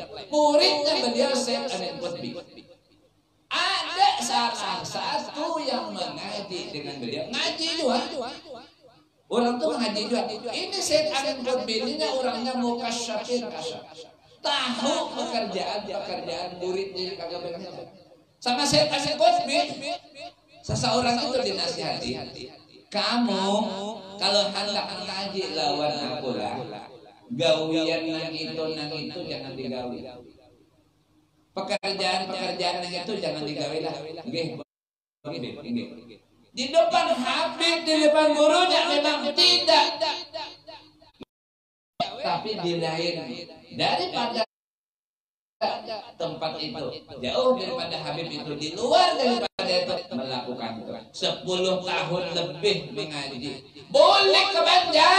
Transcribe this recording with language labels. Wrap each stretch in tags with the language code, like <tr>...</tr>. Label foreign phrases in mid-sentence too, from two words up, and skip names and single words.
<id>Muridnya beliau Syekh Amin Qutbi. Ada salah satu yang mengaji dengan beliau, ngaji juga. Orang tuh ngaji juga. Ini Syekh Amin Qutbi ini orangnya mukasyafir kasyaf. Tahu pekerjaan muridnya kagak benar. Sama Syekh Amin Qutbi, seseorang itu dinasihati.</id> <bjn>Kamu kalau hendak mengaji lawan aku lah, gawian nang itu jangan digawi.</bjn> <id>Pekerjaan yang itu jangan digawe lah. Di depan Habib, di depan gurunya memang tidak. Tapi di lain daripada tempat itu, jauh daripada Habib itu, di luar daripada itu melakukan itu. 10 tahun lebih mengaji. Boleh ke Banjar.</id>